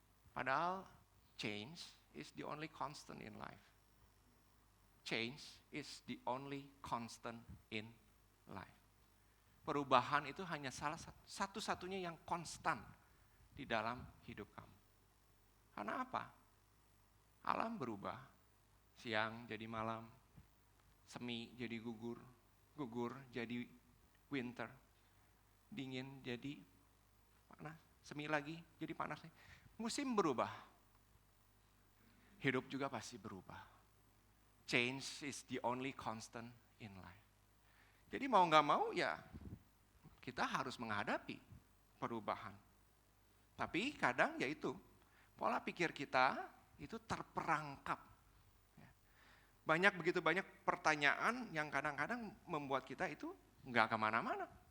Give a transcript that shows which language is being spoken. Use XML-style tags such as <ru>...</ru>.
<id>Padahal</id> <en>change is the only constant in life. Change is the only constant in life.</en> <id>Perubahan itu hanya salah satu-satunya yang konstan di dalam hidup kamu. Karena apa? Alam berubah. Siang jadi malam, semi jadi gugur, gugur jadi winter, dingin jadi panas, semi lagi jadi panas. Musim berubah. Hidup juga pasti berubah.</id> <en>Change is the only constant in life.</en> <id>Jadi mau nggak mau ya kita harus menghadapi perubahan. Tapi kadang ya itu pola pikir kita itu terperangkap. Begitu banyak pertanyaan yang kadang-kadang membuat kita itu nggak kemana-mana.</id>